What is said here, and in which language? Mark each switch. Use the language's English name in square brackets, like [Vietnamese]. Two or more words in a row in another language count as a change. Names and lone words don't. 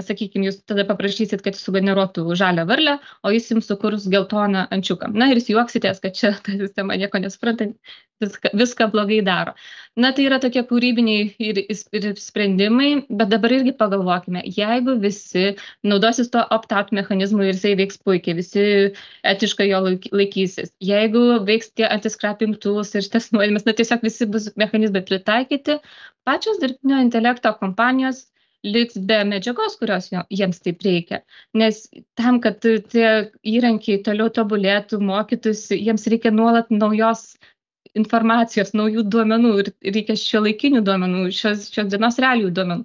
[Lithuanian] Sakykime, jūs tada paprašysit, kad jis sugeneruotų žalią varlę, o jis jums sukurs geltoną ančiuką. Na ir jūs juoksitės, kad čia ta sistema nieko nesupranta, viską blogai daro. Na tai yra tokie kūrybiniai ir sprendimai, bet dabar irgi pagalvokime, jeigu visi naudosis to opt-out mechanizmu ir jisai veiks puikiai, visi etiškai jo laikysis, jeigu veiks tie [English] anti-scrapping tools [Lithuanian] ir šitas nuodymas, na tiesiog visi bus mechanizmai pritaikyti, pačios dirbtinio intelekto kompanijos liks be medžiagos, kurios jiems taip reikia. Nes tam, kad tie įrankiai toliau tobulėtų, mokytųsi, jiems reikia nuolat naujos informacijos, naujų duomenų ir reikia šiuolaikinių duomenų, šios dienos realijų duomenų.